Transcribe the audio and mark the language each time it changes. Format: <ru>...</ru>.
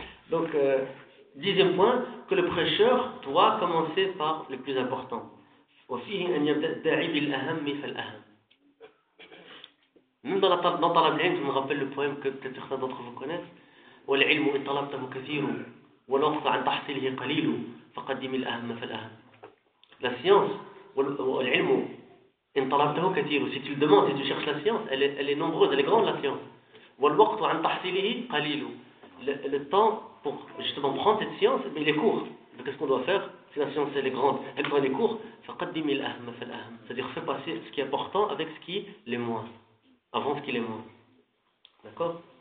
<fr>Donc. Dixième point, que le prêcheur doit commencer par le plus important. Même dans Talab al-Ilm, je me rappelle le poème que peut-être certains d'entre vous connaissent.</fr> <ar>ولفظ عن تحصيله قليل فقدم الأهم فالأهم.</ar> <fr>La science</fr> <ar>والعلم إن طلبته كثير.</ar> <fr>Si tu le demandes, si tu cherches la science, elle est nombreuse, elle est grande la science.</fr> <ar>والوقت عن تحصيله قليل.</ar> <fr>Le temps pour justement prendre cette science, mais il est court. Mais qu'est-ce qu'on doit faire? Si la science elle est grande, elle prend les cours.</fr> <ar>فقدم الأهم فالأهم.</ar> <fr>C'est-à-dire fais passer ce qui est important avec ce qui est moins. Avant ce qui est moins. D'accord?</fr>